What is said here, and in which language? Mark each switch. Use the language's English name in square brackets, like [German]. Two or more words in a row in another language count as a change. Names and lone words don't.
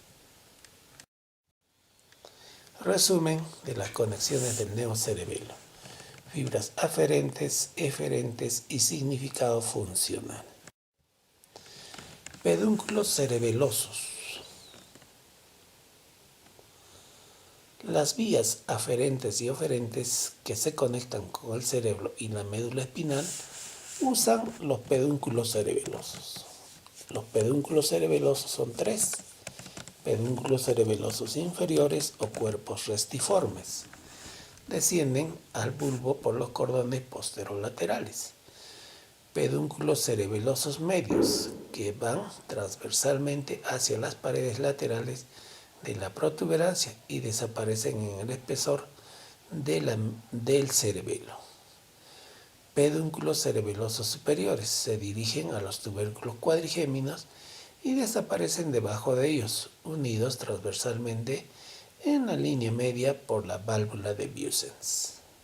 [Spanish] Resumen de las conexiones del neocerebelo: fibras aferentes, eferentes y significado funcional. Pedúnculos cerebelosos. Las vías aferentes y oferentes que se conectan con el cerebro y la médula espinal usan los pedúnculos cerebelosos. Los pedúnculos cerebelosos son tres: pedúnculos cerebelosos inferiores o cuerpos restiformes. Descienden al bulbo por los cordones posterolaterales. Pedúnculos cerebelosos medios, que van transversalmente hacia las paredes laterales de la protuberancia y desaparecen en el espesor del cerebelo. Pedúnculos cerebelosos superiores se dirigen a los tubérculos cuadrigéminos y desaparecen debajo de ellos, unidos transversalmente en la línea media por la válvula de Bussens.